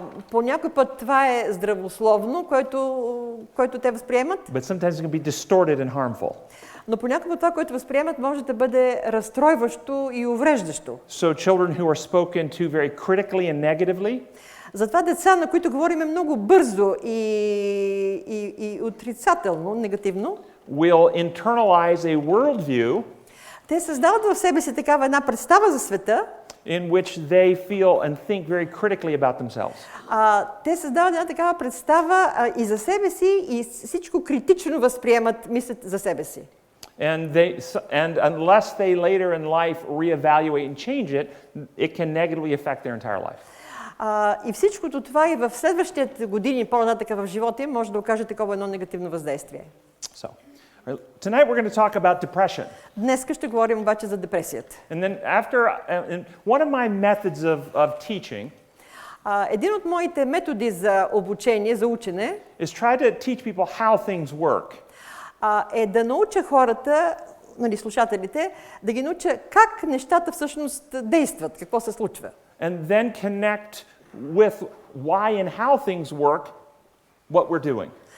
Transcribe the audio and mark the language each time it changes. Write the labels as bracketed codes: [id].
[bg] По някой път това е здравословно, което те възприемат. [en] But sometimes it can be distorted and harmful. [bg] Но понякога това, което възприемат, може да бъде разстройващо и увреждащо. [en] So children who are spoken to very critically and negatively, [bg] Затова деца, на които говорим много бързо и отрицателно, негативно, [en] will internalize a worldview [bg] те създават в себе си такава една представа за света, [en] in which they feel and think very critically about themselves. [bg] Те създават една такава представа и за себе си, и всичко критично възприемат, мислят за себе си. [en] And unless they later in life reevaluate and change it, it can negatively affect their entire life. [bg] И всичкото това и в следващите години, по-нататък в живота им, може да окаже такова едно негативно въздействие. [en] So, tonight we're going to talk about depression. [bg] Днес ще говорим обаче за депресията. [en] And then one of my methods of teaching [bg] Един от моите методи за обучение, за учене, [en] is try to teach people how things work. [bg] Е да науча хората, слушателите, да ги науча как нещата всъщност действат, какво се случва. [en] And then connect with why and how things work, what we're doing.